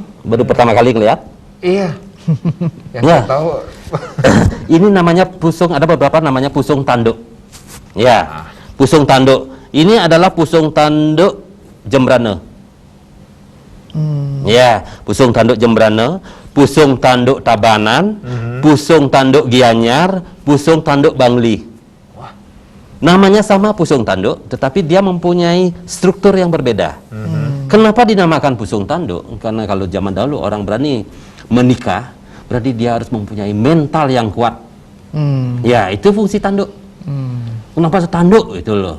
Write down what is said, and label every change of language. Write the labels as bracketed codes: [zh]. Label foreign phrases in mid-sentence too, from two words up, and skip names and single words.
[id] Baru pertama kali ngeliat. Iya. Yang Ya. saya tahu. Ini namanya pusung, ada beberapa namanya pusung tanduk. Ya, pusung tanduk. Ini adalah pusung tanduk Jembrana. Ya, pusung tanduk Jembrana, pusung tanduk Tabanan, pusung tanduk Gianyar, pusung tanduk Bangli. Namanya sama pusung tanduk, tetapi dia mempunyai struktur yang berbeda. Kenapa dinamakan pusung tanduk? Karena kalau zaman dahulu orang berani menikah, berarti dia harus mempunyai mental yang kuat. Ya, itu fungsi tanduk. Kenapa tanduk itu loh?